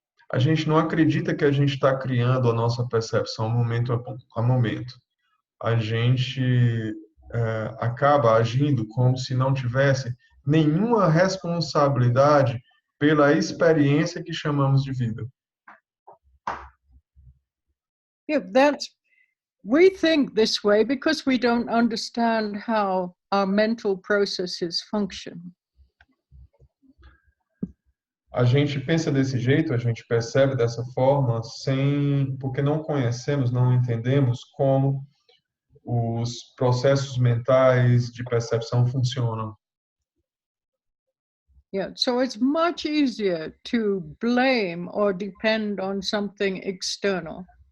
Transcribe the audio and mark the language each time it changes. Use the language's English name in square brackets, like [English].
[Portuguese] A gente não acredita que a gente está criando a nossa percepção momento a momento. A gente acaba agindo como se não tivesse nenhuma responsabilidade pela experiência que chamamos de vida. [English] Yeah, we think this way because we don't understand how our mental processes function. [Portuguese] A gente pensa desse jeito, a gente percebe dessa forma, porque não conhecemos, não entendemos como os processos mentais de percepção funcionam. [English] Yeah, so it's much easier to blame or depend on something external